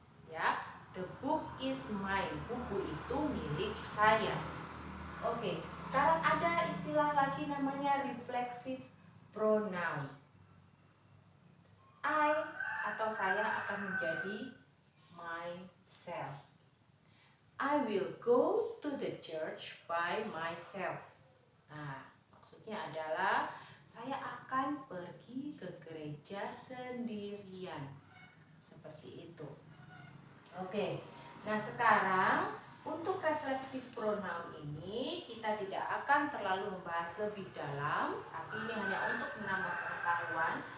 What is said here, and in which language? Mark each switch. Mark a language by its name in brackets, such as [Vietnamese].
[English] Ya, the book is mine. [Indonesian] Buku itu milik saya. Oke, sekarang ada istilah lagi namanya reflexive pronoun. I atau saya akan menjadi myself. [English] I will go to the church by myself. [Indonesian] Nah, maksudnya adalah saya akan pergi ke gereja sendirian. Seperti itu. Oke. Nah, sekarang untuk refleksif pronoun ini kita tidak akan terlalu membahas lebih dalam, tapi ini hanya untuk menambah pengetahuan.